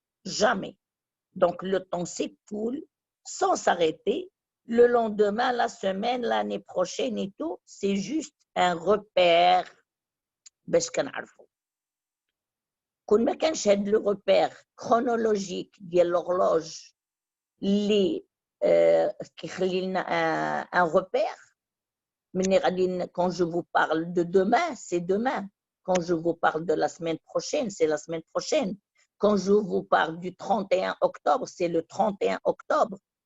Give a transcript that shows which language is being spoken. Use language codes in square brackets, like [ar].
[fr] Jamais. Donc le temps s'écoule sans s'arrêter. Le lendemain, la semaine, l'année prochaine et tout, c'est juste un repère [ar] باش كنعرفوا. كون ما كانش هاد لو [fr] repère chronologique [ar] ديال [fr] l'horloge [ar] اللي كيخلي لنا [fr] un repère. Quand je vous parle de demain, c'est demain. Quand je vous parle de la semaine prochaine, c'est la semaine prochaine. Quand je vous parle du 31 octobre, c'est le 31 octobre.